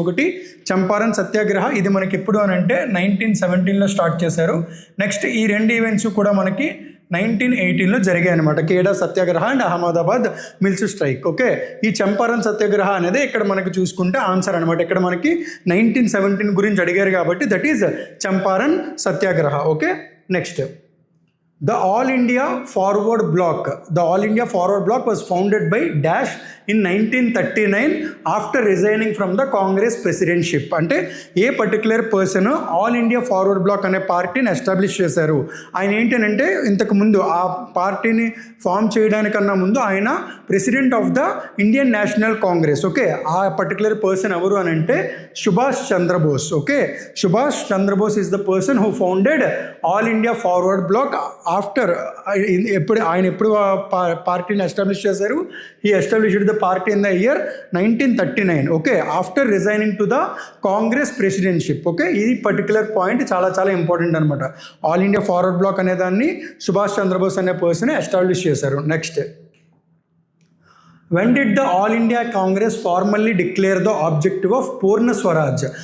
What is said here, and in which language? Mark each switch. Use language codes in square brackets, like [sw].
[te] ఒకటి చంపారన్ సత్యాగ్రహ, ఇది మనకి ఎప్పుడు అని అంటే 1917లో స్టార్ట్ చేశారు. నెక్స్ట్ ఈ 2 ఈవెంట్స్ కూడా మనకి 1918లో జరిగాయి అనమాట, ఖేడా సత్యాగ్రహ and Ahmedabad mills strike. Okay, ఈ చంపారన్ సత్యాగ్రహ అనేది ఇక్కడ మనకి చూసుకుంటే ఆన్సర్ అనమాట. ఇక్కడ మనకి 1917 గురించి అడిగారు కాబట్టి that is Champaran Satyagraha. [en] Okay, next, The All India Forward Bloc was founded by Dash in 1939 after resigning from the Congress presidency. [te] అంటే ఏ particular person all India forward black అనే పార్టీని ఎస్టాబ్లిష్ చేశారు. ఆయన ఏంటంటే ఇంతకు ముందు ఆ పార్టీని ఫామ్ చేయడానికన్నా ముందు ఆయన [en] President of the Indian National Congress. [te] Okay, ఆ పర్టికులర్ పర్సన్ ఎవరు అని అంటే Subhash Chandrabose. [en] Okay, Subhash Chandrabose is the person who founded All India Forward Bloc. [te] After ఎప్పుడు పార్టీని ఎస్టాబ్లిష్ చేశారు? [en] He established the party in the year 1939. Okay, after resigning to the Congress presidentship. [te] Okay, ఈ particular point చాలా చాలా ఇంపార్టెంట్ అనమాట. ఆల్ ఇండియా ఫార్వర్డ్ బ్లాక్ అనే దాన్ని సుభాష్ చంద్రబోస్ అనే పర్సన్ ఎస్టాబ్లిష్ చేశారు. [en] Next, when did the All India Congress formally declare the objective of Purna Swaraj?